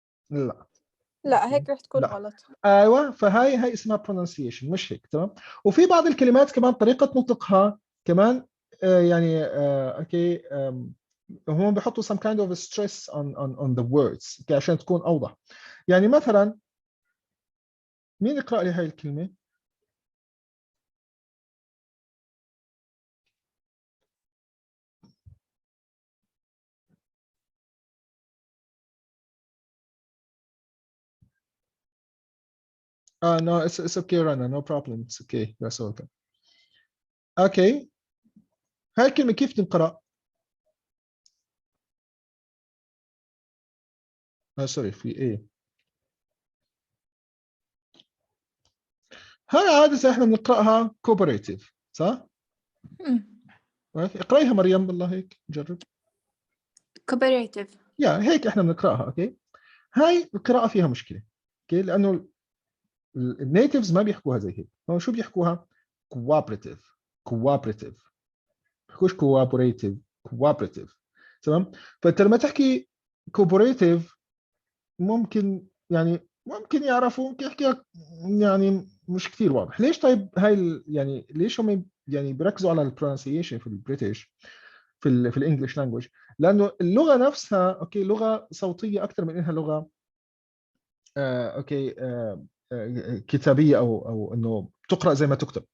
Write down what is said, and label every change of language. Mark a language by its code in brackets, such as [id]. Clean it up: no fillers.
[ar] لا هيك رح تكون لا. غلط. ايوه، فهاي اسمها pronunciation مش هيك، تمام. وفي بعض الكلمات كمان طريقه نطقها كمان يعني اوكي هم بيحطوا [en] some kind of stress on the words okay, [ar] عشان تكون اوضح. يعني مثلا مين يقرأ لي هاي الكلمة؟ [en] no, it's okay Rana, no problem, it's okay, that's okay. [ar] Okay, هاي الكلمة كيف تنقرأ؟ سوري في ايه؟ هاي عادة احنا بنقرأها cooperative صح؟ اقرأيها مريم بالله هيك جرب. [en] cooperative. [ar] يا هيك احنا بنقرأها. اوكي، هاي القراءة فيها مشكلة. اوكي، لأنه النيتيفز ما بيحكوها زي هيك، هم شو بيحكوها؟ cooperative. بيحكوش cooperative. تمام. فانت لما تحكي cooperative ممكن يعرفوا، ممكن يحكيها يعني مش كثير واضح. ليش طيب هاي يعني ليش هم يعني بيركزوا على البرونسيشن في البريتش في الانجليش لانجويج؟ لانه اللغه نفسها اوكي لغه صوتيه اكثر من انها لغه اوكي كتابيه او انه تقرا زي ما تكتب.